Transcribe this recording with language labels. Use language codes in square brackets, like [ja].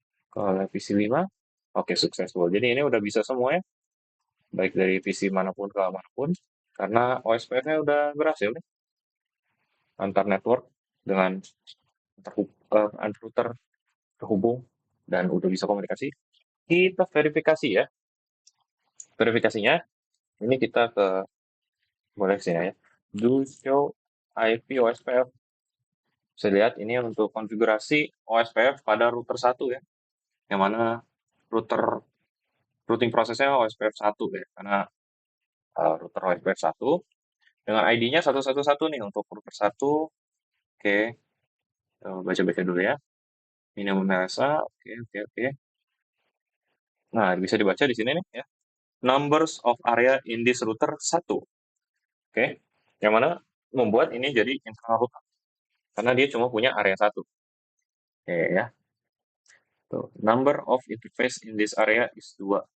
[id] Kalau PC 5, oke, successful. Jadi ini udah bisa semua ya, baik dari PC manapun ke manapun. Karena OSPF-nya udah berhasil nih, antar network dengan antar router terhubung, dan udah bisa komunikasi. Kita verifikasi ya. Verifikasinya, ini kita ke, boleh sini ya. [en] Do show IP OSPF. [id] Bisa lihat ini untuk konfigurasi OSPF pada router 1 ya. Yang mana routing prosesnya OSPF 1 ya. Karena router OSPF 1 dengan ID-nya 111 nih untuk router 1. Oke, baca-baca dulu ya. Minimum rasa, oke, oke, oke. Nah, bisa dibaca di sini nih ya. [en] Numbers of area in this router 1. [id] Oke, yang mana membuat ini jadi internal router. Karena dia cuma punya area 1. Oke ya. Tuh, [en] number of interface in this area is 2.